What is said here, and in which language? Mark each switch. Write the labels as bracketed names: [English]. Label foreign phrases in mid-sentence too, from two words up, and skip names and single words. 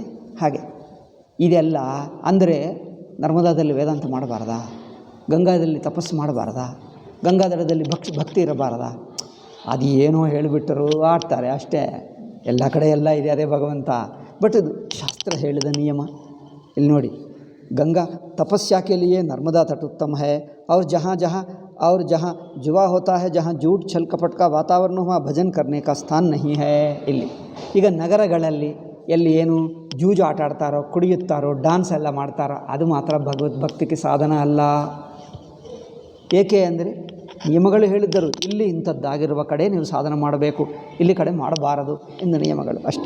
[Kannada] ಹಾಗೆ ಇದೆಲ್ಲ ಅಂದರೆ ನರ್ಮದಾದಲ್ಲಿ ವೇದಾಂತ ಮಾಡಬಾರ್ದಾ? ಗಂಗಾದಲ್ಲಿ ತಪಸ್ಸು ಮಾಡಬಾರ್ದಾ? ಗಂಗಾಧರದಲ್ಲಿ ಭಕ್ತಿ ಇರಬಾರ್ದಾ? ಅದು ಏನೋ ಹೇಳಿಬಿಟ್ಟರು, ಆಡ್ತಾರೆ ಅಷ್ಟೇ. ಎಲ್ಲ ಕಡೆ ಎಲ್ಲ ಇದೆ, ಅದೇ ಭಗವಂತ. ಬಟ್ ಇದು ಶಾಸ್ತ್ರ ಹೇಳಿದ ನಿಯಮ. ಇಲ್ಲಿ ನೋಡಿ, [Hindi] गंगा तपस्या के लिए नर्मदा तट उत्तम है और जहाँ जुआ होता है, जहाँ झूठ छल कपट का वातावरण वहाँ भजन करने का स्थान नहीं है. [Kannada] ಇಲ್ಲಿ ಈಗ ನಗರಗಳಲ್ಲಿ ಎಲ್ಲಿ ಏನು ಜೂಜು ಆಟ ಆಡ್ತಾರೋ, ಕುಡಿಯುತ್ತಾರೋ, ಡ್ಯಾನ್ಸ್ ಎಲ್ಲ ಮಾಡ್ತಾರೋ, ಅದು ಮಾತ್ರ ಭಗವದ್ಭಕ್ತಿಗೆ ಸಾಧನ ಅಲ್ಲ. ಏಕೆ ಅಂದರೆ ನಿಯಮಗಳು ಹೇಳಿದ್ದರು, ಇಲ್ಲಿ ಇಂಥದ್ದಾಗಿರುವ ಕಡೆ ನೀವು ಸಾಧನ ಮಾಡಬೇಕು, ಇಲ್ಲಿ ಕಡೆ ಮಾಡಬಾರದು ಎಂದು ನಿಯಮಗಳು ಅಷ್ಟೇ.